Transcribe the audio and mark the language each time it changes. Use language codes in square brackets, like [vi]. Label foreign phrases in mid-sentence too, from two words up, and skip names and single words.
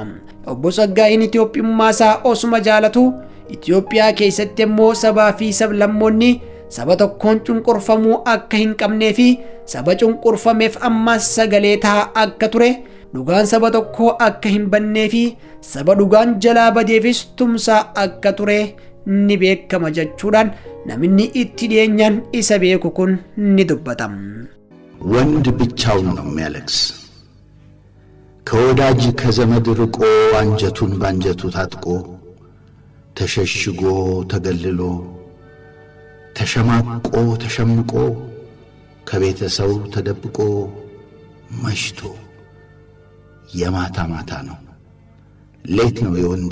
[om] Obbo Tsaggaayeen Itoophiyummaa isaa osuma jaalatu Itoophiyaa keessatti immoo sabaa fi sablammoonni saba tokkoon cunqurfamuu akka hin qabnee fi saba cunqurfameef ammas sagalee ta'aa akka ture dhugaan saba tokkoo akka hin bannee fi saba dhugaan jalaa badeefis tumsaa akka ture ni beekama jechuudhaan namni itti dhiyeenyaan isa beeku kun ni dubbata. [am] ወንድ ብቻውን ነው የሚያለቅስ ከወዳጅ ከዘመድ ርቆ አንጀቱን ባንጀቱ ታጥቆ ተሸሽጎ ተገልሎ ተሸማቆ ተሸምቆ ከቤተሰው ተደብቆ መሽቶ የማታ ማታ ነው ሌት ነው የወንድ